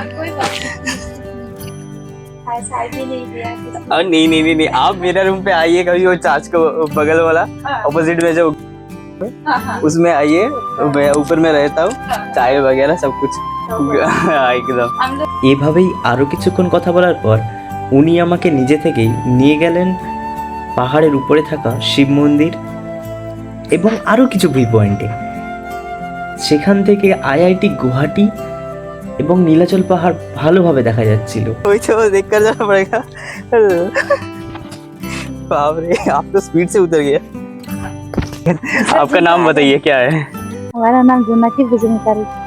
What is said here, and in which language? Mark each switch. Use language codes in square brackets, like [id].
[hi] कोई बात नहीं दिया और नहीं आप मेरा रूम पे आइए कभी वो चाच को बगल वाला ऑपोजिट में जो उसमें आइए मैं ऊपर में रहता हूँ चाय वगैरह सब कुछ एकदम [bn] এভাবেই আরও কিছুক্ষণ কথা বলার পর উনি আমাকে নিজে থেকেই নিয়ে গেলেন পাহাড়ের উপরে থাকা শিব মন্দির এবং আরও কিছু ভিউ পয়েন্টে। সেখান থেকে আইআইটি গুয়াহাটি এবং নীলাচল পাহাড় ভালোভাবে দেখা যাচ্ছিল। [hi] वही तो देख कर जाना पड़ेगा बाप रे आप तो स्पीड से उतर गया आपका नाम बताइए क्या है हमारा नाम जोनाकी बसुमतारी